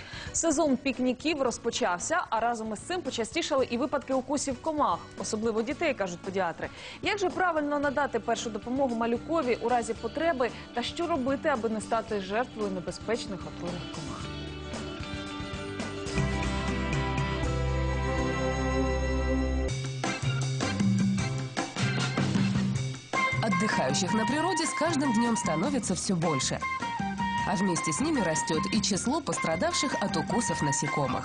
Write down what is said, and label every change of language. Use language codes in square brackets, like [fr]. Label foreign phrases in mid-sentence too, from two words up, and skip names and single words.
[uk] Сезон пікніків розпочався, а разом із цим почастішали і випадки укусів комах, особливо дітей, кажуть педіатри. Як же правильно надати першу допомогу малюкові у разі потреби та що робити, аби не стати жертвою небезпечних отруйних комах? [ru] Отдыхающих на природе с каждым днем становится все больше. А вместе с ними растет и число пострадавших от укусов насекомых.